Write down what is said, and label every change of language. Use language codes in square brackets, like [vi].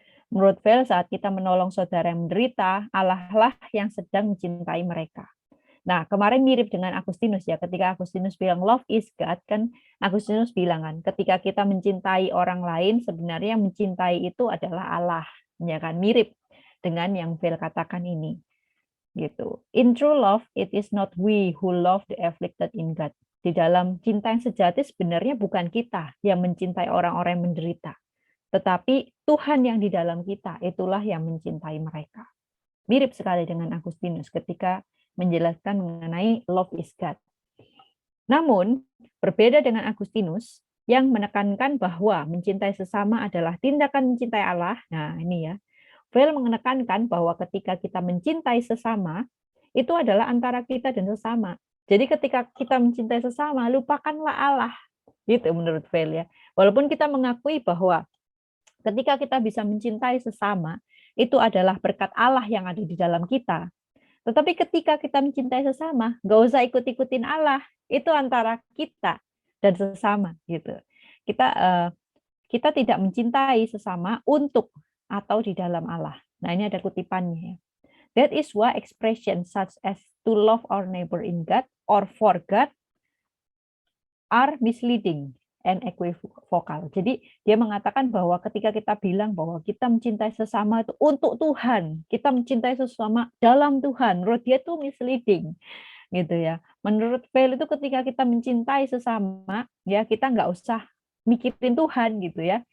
[id] Menurut Vel, saat kita menolong saudara yang menderita, Allah lah yang sedang mencintai mereka. Nah, kemarin mirip dengan Agustinus ya, ketika Agustinus bilang [en] love is God, [id] kan Agustinus bilang kan, ketika kita mencintai orang lain, sebenarnya yang mencintai itu adalah Allah. Ya kan, mirip dengan yang Vel katakan ini. Gitu. [en] In true love, it is not we who love the afflicted in God. [id] Di dalam cinta yang sejati sebenarnya bukan kita yang mencintai orang-orang yang menderita, tetapi Tuhan yang di dalam kita, itulah yang mencintai mereka. Mirip sekali dengan Agustinus ketika menjelaskan mengenai [en] love is God. [id] Namun, berbeda dengan Agustinus yang menekankan bahwa mencintai sesama adalah tindakan mencintai Allah. Nah, ini ya. Vel menekankan bahwa ketika kita mencintai sesama, itu adalah antara kita dan sesama. Jadi ketika kita mencintai sesama, lupakanlah Allah. Gitu menurut Vel ya. Walaupun kita mengakui bahwa ketika kita bisa mencintai sesama, itu adalah berkat Allah yang ada di dalam kita. Tetapi ketika kita mencintai sesama, nggak usah ikut-ikutin Allah. Itu antara kita dan sesama. Gitu. Kita tidak mencintai sesama untuk atau di dalam Allah. Nah, ini ada kutipannya. [en] That is why expression such as to love our neighbor in God or for God are misleading and equivocal. [id] Jadi dia mengatakan bahwa ketika kita bilang bahwa kita mencintai sesama itu untuk Tuhan, kita mencintai sesama dalam Tuhan, menurut dia itu misleading, gitu ya. Menurut Vel itu ketika kita mencintai sesama, ya kita nggak usah mikirin Tuhan gitu ya.